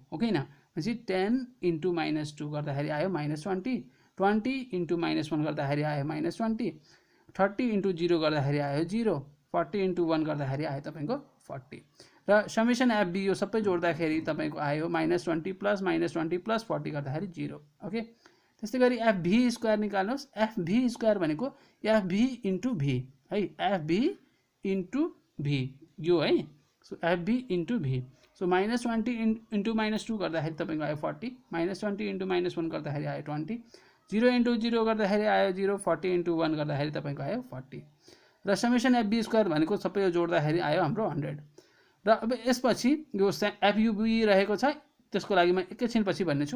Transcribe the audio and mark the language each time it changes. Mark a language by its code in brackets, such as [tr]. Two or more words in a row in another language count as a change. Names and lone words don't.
[ne] ओके न, भनेपछि 10 × -2 गर्दाखेरि आयो -20, 20 × -1 गर्दाखेरि आयो -20, 30 × 0 गर्दाखेरि आयो 0, 40 × 1 गर्दाखेरि आयो तपाईँको 40। र [en] summation f b [ne] यो सबै जोड्दाखेरि तपाईँको आयो -20 + -20 + 40 गर्दाखेरि 0। ओके, त्यस्तै गरी [en] f v square [ne] निकाल्नुहोस्। [en] f v square भनेको f v × v है, f v × v यो है। so f v × v. [ne] सो -20 × -2 गर्दाखेरि तपाईँको आयो 40, -20 × -1 गर्दाखेरि आयो 20, 0 × 0 गर्दाखेरि आयो 0, 40 × 1 गर्दाखेरि तपाईँको आयो 40। र [en] summation f b square [ne] भनेको सबै यो जोड्दाखेरि आयो हाम्रो 100। र अब यसपछि यो एफयुबी रहेको छ, त्यसको लागि म एकैछिनपछि भन्नेछु।